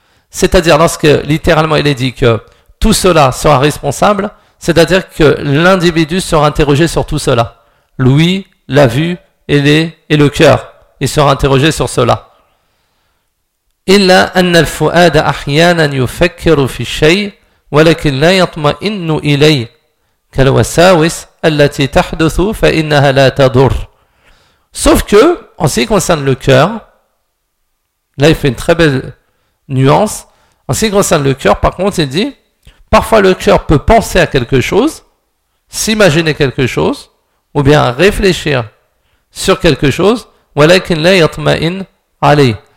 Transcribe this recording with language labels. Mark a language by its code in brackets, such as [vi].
[fr] C'est-à-dire, lorsque littéralement il est dit que tout cela sera responsable, c'est-à-dire que l'individu sera interrogé sur tout cela. L'ouïe, la vue et le cœur. Il sera interrogé sur cela. [ar] إلا أن الفؤاد أحيانا يفكر في الشيء ولكن لا يطمئن إليه كالوساوس التي تحدث فإنها لا تضر. [fr] Sauf que, en ce qui concerne le cœur, là il fait une très belle nuance, en ce qui concerne le cœur, par contre, il dit, parfois le cœur peut penser à quelque chose, s'imaginer quelque chose, ou bien réfléchir sur quelque chose, [ar] ولكن لا يطمئن عليه.